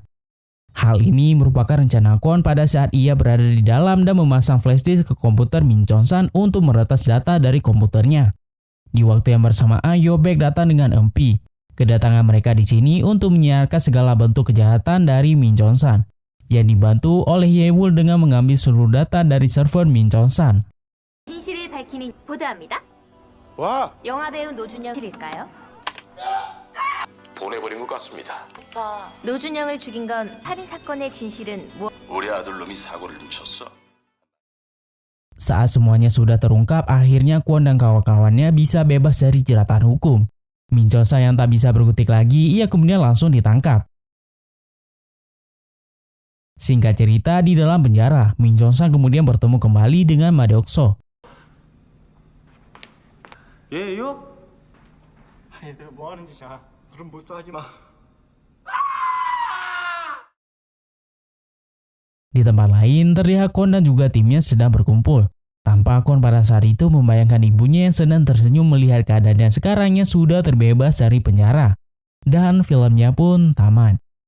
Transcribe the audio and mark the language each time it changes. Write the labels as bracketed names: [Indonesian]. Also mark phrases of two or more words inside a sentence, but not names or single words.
[Indonesian] Hal ini merupakan rencana Kwon pada saat ia berada di dalam dan memasang flash disk ke komputer Min Chong-san untuk meretas data dari komputernya. Di waktu yang bersamaan, Yo-baek datang dengan MP. Kedatangan mereka di sini untuk menyiarkan segala bentuk kejahatan dari Min Chong-san, yang dibantu oleh Jae-woo dengan mengambil seluruh data dari server Min Chong-san. [Korean] 진실을 밝히는 보도합니다. 와! 영화 배우 노준영일까요? 보내버린 것 같습니다. 오빠 노준영을 죽인 건 살인 사건의 진실은 뭐? 우리 아들놈이 사고를 훔쳤어. [Indonesian] Saat semuanya sudah terungkap, akhirnya Kwon dan kawan-kawannya bisa bebas dari jeratan hukum. Min Chong-san yang tak bisa berkutik lagi, ia kemudian langsung ditangkap. Singkat cerita, di dalam penjara, Min Chong-san kemudian bertemu kembali dengan Madeokso. [Korean] 얘요? 아니 내가 뭐 하는 짓이야. 그럼 뭣도 하지 마. [Indonesian] Di tempat lain, terlihat Kwon dan juga timnya sedang berkumpul. Tanpa Kwon pada saat itu membayangkan ibunya yang senang tersenyum melihat keadaannya sekarang yang sudah terbebas dari penjara. Dan filmnya pun tamat.